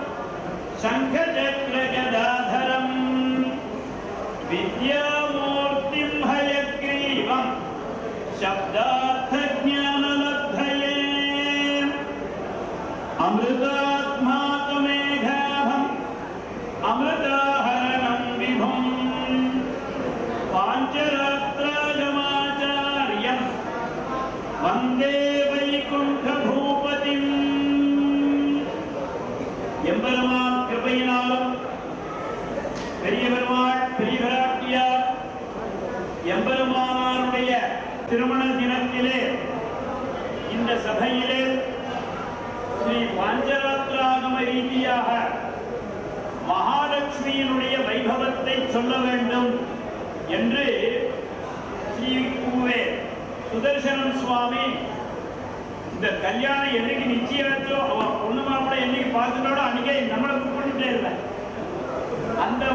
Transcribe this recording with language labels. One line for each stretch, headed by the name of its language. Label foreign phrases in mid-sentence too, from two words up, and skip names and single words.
Sanskrit: शङ्खचक्रगदाधरं विद्यामूर्तिं हयग्रीवं शब्दार्थज्ञानलब्धये अमृतात्माकमेघाभम् अमृताहरणं विभुं पाञ्चरात्रागमाचार्यं वन्दे வைகுண்டபூபதிம்.
Tamil: எம்பெருமான் கிருபையினாலும் பெரிய பெருமாள் பெரிய பிராட்டியார் எம்பெருமானாருடைய திருமண தினத்திலே இந்த சபையிலே ஸ்ரீ பாஞ்சராத்திராகம ரீதியாக மகாலட்சுமியினுடைய வைபவத்தை சொல்ல வேண்டும் என்று ஸ்ரீ பூவே சுதர்சனம் சுவாமி இந்த கல்யாணம் என்னைக்கு நிச்சயாச்சோ அவன் பொண்ணு மாப்பிளை என்னைக்கு பார்த்துட்டோட அன்னைக்கே நம்மளை புக் பண்ணிட்டே இல்லை.